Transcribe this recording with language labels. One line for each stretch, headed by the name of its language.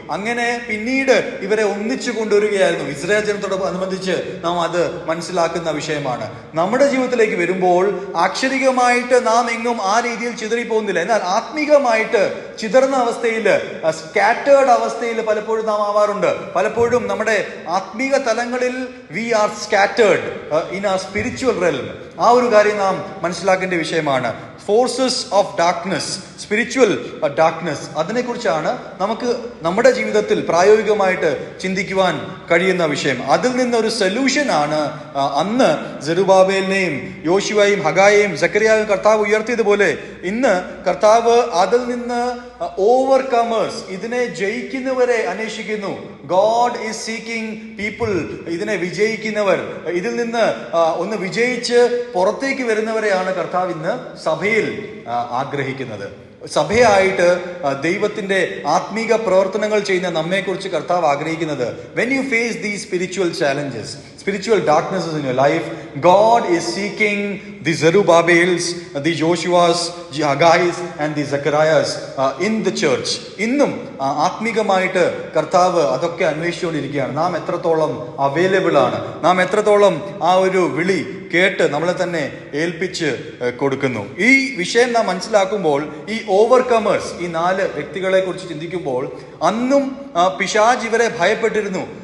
Malayalam: അങ്ങനെ പിന്നീട് ഇവരെ ഒന്നിച്ചു കൊണ്ടുവരികയായിരുന്നു. ഇസ്രായേൽ ജനത്തോട് അനുബന്ധിച്ച് നാം അത് മനസ്സിലാക്കുന്ന വിഷയമാണ്. നമ്മുടെ ജീവിതത്തിലേക്ക് വരുമ്പോൾ ആക്ഷരികമായിട്ട് നാം എങ്ങും ആ രീതിയിൽ ചിതറി പോകുന്നില്ല. എന്നാൽ ആത്മീകമായിട്ട് ചിതറുന്ന അവസ്ഥയിൽ, സ്കാറ്റേർഡ് അവസ്ഥയിൽ പലപ്പോഴും നാം ആവാറുണ്ട്. പലപ്പോഴും നമ്മുടെ ആത്മീക തലങ്ങളിൽ
English: we are scattered in our spiritual realm.
Malayalam: ആ ഒരു കാര്യം നാം മനസ്സിലാക്കേണ്ട വിഷയമാണ്.
English: forces of darkness, spiritual darkness,
Malayalam: അതിനെക്കുറിച്ചാണ് നമുക്ക് നമ്മുടെ ജീവിതത്തിൽ പ്രായോഗികമായിട്ട് ചിന്തിക്കുവാൻ കഴിയുന്ന വിഷയം. അതിൽ നിന്നൊരു സൊല്യൂഷനാണ് അന്ന് സെരുബാബേലിനെയും യോശുവയും ഹഗായെയും സെക്കറിയായും കർത്താവ് ഉയർത്തിയതുപോലെ ഇന്ന് കർത്താവ് അതിൽ നിന്ന് ഓവർകമേഴ്സ്, ഇതിനെ ജയിക്കുന്നവരെ അന്വേഷിക്കുന്നു.
English: God is seeking people,
Malayalam: ഇതിനെ വിജയിക്കുന്നവർ, ഇതിൽ നിന്ന് ഒന്ന് വിജയിച്ച് പുറത്തേക്ക് വരുന്നവരെയാണ് കർത്താവ് ഇന്ന് സഭയിൽ ആഗ്രഹിക്കുന്നത്. സഭയായിട്ട് ദൈവത്തിന്റെ ആത്മീക പ്രവർത്തനങ്ങൾ ചെയ്യുന്ന നമ്മെക്കുറിച്ച് കർത്താവ് ആഗ്രഹിക്കുന്നത്,
English: when you face these spiritual challenges, spiritual darknesses in your life, God is seeking the Zerubbabels, the Joshuas, the Haggais and the Zechariahs in the church.
Malayalam: ഇന്നും ആത്മീകമായിട്ട് കർത്താവ് അതൊക്കെ അന്വേഷിച്ചുകൊണ്ടിരിക്കുകയാണ്. നാം എത്രത്തോളം അവൈലബിൾ ആണ്, നാം എത്രത്തോളം ആ ഒരു വിളി കേട്ട് നമ്മളെ തന്നെ ഏൽപ്പിച്ച് കൊടുക്കുന്നു. ഈ വിഷയം നാം മനസ്സിലാക്കുമ്പോൾ, ഈ ഓവർകമേഴ്സ്, ഈ 4 വ്യക്തികളെ കുറിച്ച് ചിന്തിക്കുമ്പോൾ, അന്നും പിശാച് ഇവരെ ഭയപ്പെട്ടിരുന്നു.